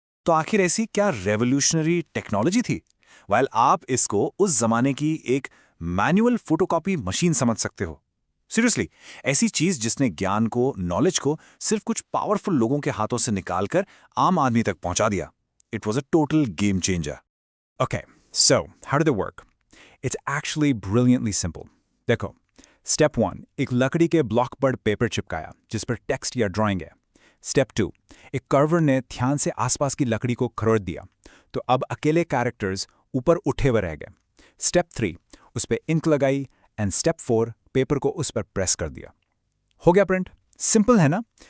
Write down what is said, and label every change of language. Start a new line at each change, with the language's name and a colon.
Hindi: तो आखिर ऐसी क्या रेवोल्यूशनरी टेक्नोलॉजी थी? वाइल आप इसको उस जमाने की एक मैनुअल फोटोकॉपी मशीन समझ सकते हो। सीरियसली, ऐसी चीज जिसने ज्ञान को, नॉलेज को सिर्फ कुछ पावरफुल लोगों के हाथों से निकालकर आम आदमी तक पहुंचा दिया।
English: It was a total game changer. Okay, so how did it work? It's actually brilliantly simple.
Hindi: देखो, स्टेप 1, एक लकड़ी के ब्लॉक पर पेपर चिपकाया जिस पर टेक्स्ट या ड्राइंग है। स्टेप 2, एक कर्वर ने ध्यान से आसपास की लकड़ी को खरोच दिया, तो अब अकेले कैरेक्टर्स ऊपर उठे हुए रह गए। स्टेप 3, उस पर इंक लगाई, एंड स्टेप 4, पेपर को उस पर प्रेस कर दिया। हो गया प्रिंट। सिंपल है ना?